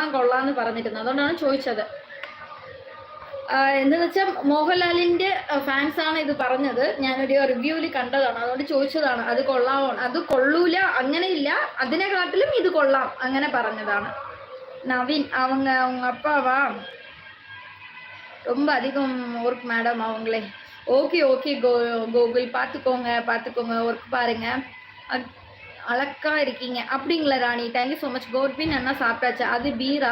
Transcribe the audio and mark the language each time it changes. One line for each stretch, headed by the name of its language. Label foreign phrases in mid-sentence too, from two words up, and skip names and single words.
Malayalam: കൊള്ളാന്ന് പറഞ്ഞിരുന്നത്. അതുകൊണ്ടാണ് ചോദിച്ചത്. എന്താണെന്ന് വെച്ചാൽ മോഹൻലാലിൻ്റെ ഫാൻസാണ് ഇത് പറഞ്ഞത്. ഞാനൊരു റിവ്യൂവിൽ കണ്ടതാണ്, അതുകൊണ്ട് ചോദിച്ചതാണ്. അത് കൊള്ളാമോ, അത് കൊള്ളൂല അങ്ങനെയില്ല, അതിനെക്കാട്ടിലും ഇത് കൊള്ളാം അങ്ങനെ പറഞ്ഞതാണ്.
Tamil: நவீன் அவங்க அப்பாவா? ரொம்ப அதிகம்
English: work madam
Tamil: அவங்களே.
English: okay okay
Tamil: கோகுல், பார்த்துக்கோங்க ஒர்க் பாருங்க, அழகா இருக்கீங்க. அப்படிங்களா ராணி,
English: thank you so much.
Tamil: கோர்பின் அண்ணா சாப்பிட்டாச்சா? அது பீரா?